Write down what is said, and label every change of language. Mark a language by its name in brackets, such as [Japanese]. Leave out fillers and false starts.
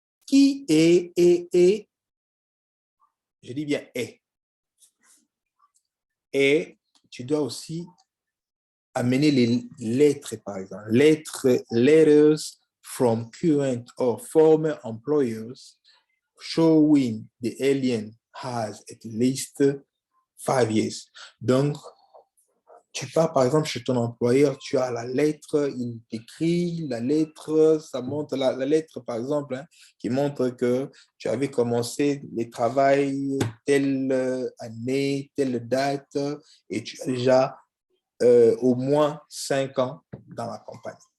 [French] qui est, je dis bien est. Et tu dois aussi amener les lettres, par exemple. [English] Letters from current or former employers showing the alien has at least 5 years. [French] Donc, tu pars par exemple chez ton employeur, tu as la lettre, il t'écrit la lettre, ça montre la lettre par exemple, hein, qui montre que tu avais commencé les travails telle année, telle date, et tu as déjà au moins 5 ans dans la compagnie.